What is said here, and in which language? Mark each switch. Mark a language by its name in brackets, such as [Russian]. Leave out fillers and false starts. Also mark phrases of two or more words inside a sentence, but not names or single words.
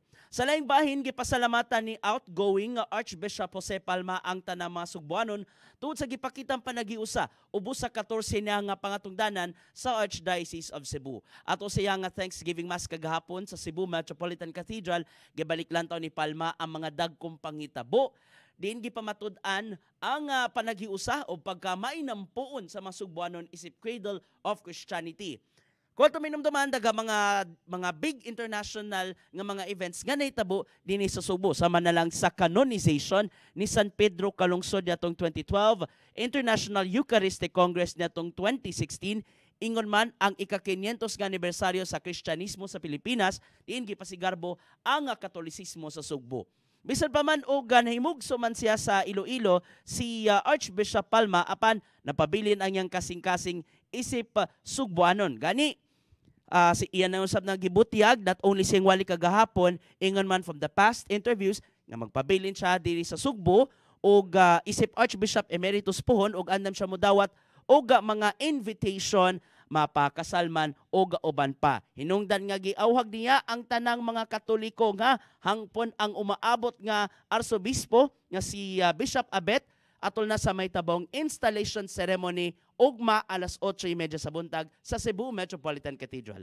[Cebuano] Sa laing bahin gipasalamatan ni outgoing Archbishop Jose Palma ang tanang mga Sugbuanon tungod sa gipakitang panagiusa ubos sa 14 niya nga pangatungdanan sa Archdiocese of Cebu. Ato siya nga Thanksgiving Mass kagahapon sa Cebu Metropolitan Cathedral gibalik lantaw ni Palma ang mga dagkong pangitabo. Diin gipamatud-an ang panagiusa o pagkamainampuon sa mga Sugbuanon isip [English] cradle of Christianity. [Cebuano] Kung ito minumduman, daga mga [English] big international [Cebuano] nga mga events nga naitabo din sa Subo. Sama na lang sa canonization ni San Pedro kalungsod natong 2012, International Eucharistic Congress natong 2016, ingon man ang ika-500 nga anibersaryo sa Kristyanismo sa Pilipinas, diin gipasigarbo ang Katolisismo sa Sugbo. Bisan pa man og nahimugso man siya sa Iloilo, si Archbishop Palma apan napabilin ang iyang kasing-kasing isip Sugboanon. Gani, si iyan na usab na gibutyag, [English] not only [Cebuano] siyang wali kagahapon, ingon man [English] from the past interviews, [Cebuano] nga magpabilin siya diri sa Sugbo, og isip Archbishop Emeritus Puhon, og andam siya mudawat, og mga invitation, mapakasalman o gauban pa. Hinungdan nga giawhag niya ang tanang mga Katoliko nga hangpon ang umaabot nga arsobispo nga si Bishop Abet atol na sa may tabong [English] installation ceremony [Cebuano] ugma alas 8:30 sa buntag sa Cebu Metropolitan Cathedral.